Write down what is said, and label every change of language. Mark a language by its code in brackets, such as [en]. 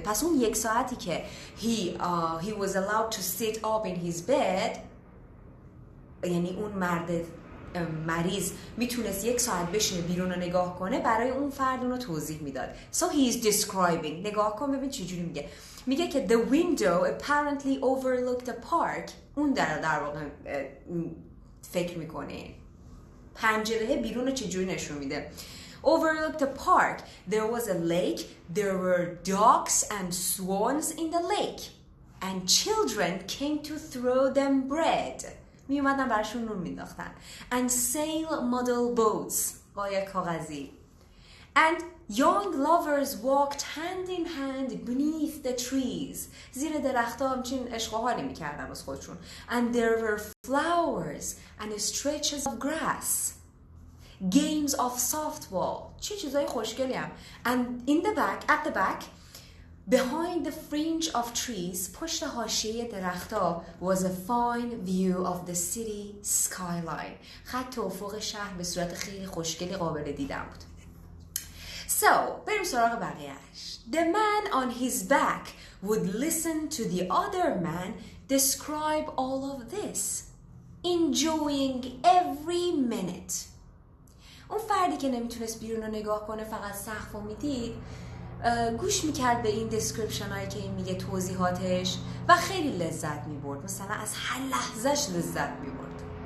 [fa] پس اون 1 ساعتی که [en] he was allowed to sit up in his bed، [fa] یعنی اون مرد مریض میتونست 1 ساعت بشینه بیرون رو نگاه کنه، برای اون فرد اون رو توضیح میداد. [en] So he is describing، [fa] نگاه کن ببین چجوری میگه. میگه که [en] the window apparently overlooked a park [fa] اون در واقع فکر میکنه. پنجره بیرون رو چجوری نشون میده؟ [en] Overlooked the park. There was a lake. There were ducks and swans in the lake. And children came to throw them bread. [fa] می اومدن براشون نون مینداختن. [en] And sail model boats. [fa] قایق کاغذی. [en] And young lovers walked hand in hand beneath the trees. [fa] زیر درخت‌ها همچین عشق و حالی میکردن از خودشون. [en] And there were flowers and stretches of grass. Games of softball. [fa] چه چیزای خوشگلی هم. [en] And in the back, at the back, behind the fringe of trees, [fa] پشت حاشیه درخت‌ها, [en] was a fine view of the city skyline. [fa] خط افق شهر به صورت خیلی خوشگلی قابل دیدن بود. So, بریم سراغ بقیه‌اش. [en] The man on his back would listen to the other man describe all of this, enjoying every minute. [fa] اون فردی که نمیتونست بیرون رو نگاه کنه، فقط سقف رو میدید، گوش میکرد به این دسکریپشن هایی که این میگه، توضیحاتش، و خیلی لذت میبرد. مثلا از هر لحظهش لذت میبرد.